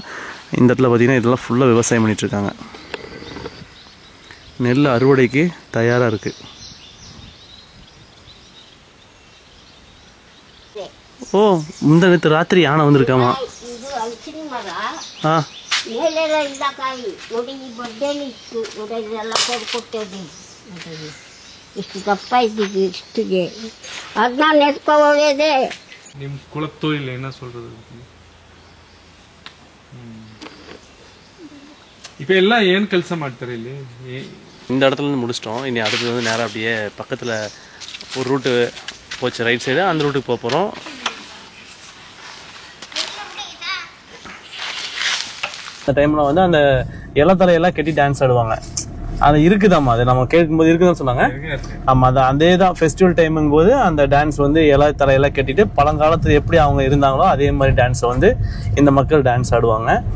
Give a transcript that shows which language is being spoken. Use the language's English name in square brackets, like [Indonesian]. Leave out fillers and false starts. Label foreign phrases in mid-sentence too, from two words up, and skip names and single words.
[Tamil] இந்த இடத்துல பார்த்திங்கன்னா இதெல்லாம் ஃபுல்லாக விவசாயம் பண்ணிகிட்ருக்காங்க. நெல் அறுவடைக்கு தயாராக இருக்குது. ஓ நேற்று ராத்திரி யானை வந்திருக்காமா? ஆ [Kannada] ಇಷ್ಟು ದಪ್ಪ ಇದ್ದೀವಿ ಇಷ್ಟಿಗೆ ಅದನ್ನ ನೆತ್ಕೋಬೋದೇ. [Tamil] ನಿಮ್ಮ ಕುಲತ್ತೊழில் என்ன சொல்றது? இப்போ எல்லாம் ஏன் [Kannada] ಕೆಲಸ ಮಾಡ್ತಾರೆ ಇಲ್ಲಿ? [Tamil] இந்த இடத்துல இருந்து முடிச்சிட்டோம். இனி அடுத்து வந்து நேராக அப்படியே பக்கத்தில் ஒரு ரூட்டு போச்சு [English] right side, [Tamil] அந்த ரூட்டுக்கு போக போகிறோம். அந்த டைமில் வந்து அந்த இலத்தலையெல்லாம் கட்டி டான்ஸ் ஆடுவாங்க. அது இருக்குதாம்மா, அது நம்ம கேட்கும்போது இருக்குதுன்னு சொன்னாங்க. ஆமாம், அது அதே தான் ஃபெஸ்டிவல் டைமுங்கும் போது அந்த டான்ஸ் வந்து தலையெல்லாம் கட்டிட்டு பழங்காலத்தில் எப்படி அவங்க இருந்தாங்களோ அதே மாதிரி டான்ஸை வந்து இந்த மக்கள் டான்ஸ் ஆடுவாங்க.